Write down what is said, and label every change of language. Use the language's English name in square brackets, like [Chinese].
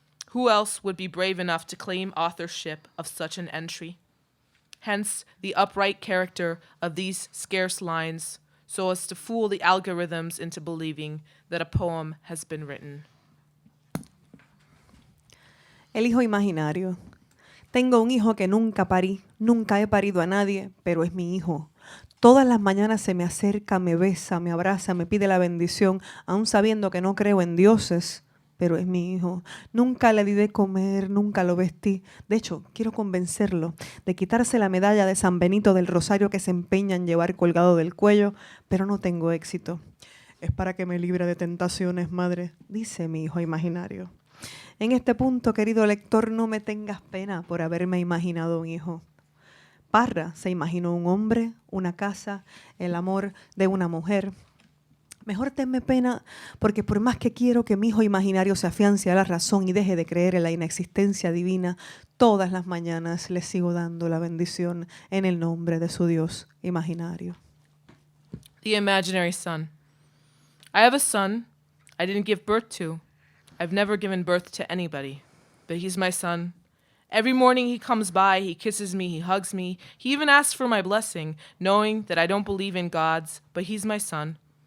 [English] Who else would be brave enough to claim authorship of such an entry? Hence the upright character of these scarce lines, so as to fool the algorithms into believing that a poem has been written. [Spanish] El hijo imaginario. Tengo un hijo que nunca parí, nunca he parido a nadie, pero es mi hijo. Todas las mañanas se me acerca, me besa, me abraza, me pide la bendición, aun sabiendo que no creo en dioses, pero es mi hijo. Nunca le di de comer, nunca lo vestí. De hecho, quiero convencerlo de quitarse la medalla de San Benito del Rosario que se empeña en llevar colgado del cuello, pero no tengo éxito. Es para que me libre de tentaciones, madre, dice mi hijo imaginario. En este punto, querido lector, no me tengas pena por haberme imaginado un hijo. Parra se imaginó un hombre, una casa, el amor de una mujer. Mejor tenme pena porque por más que quiero que mi hijo imaginario se afiance a la razón y deje de creer en la inexistencia divina, todas las mañanas le sigo dando la bendición en el nombre de su Dios imaginario. [English] The imaginary son. I have a son I didn't give birth to. I've never given birth to anybody, but he's my son. Every morning he comes by, he kisses me, he hugs me. He even asks for my blessing, knowing that I don't believe in gods, but he's my son.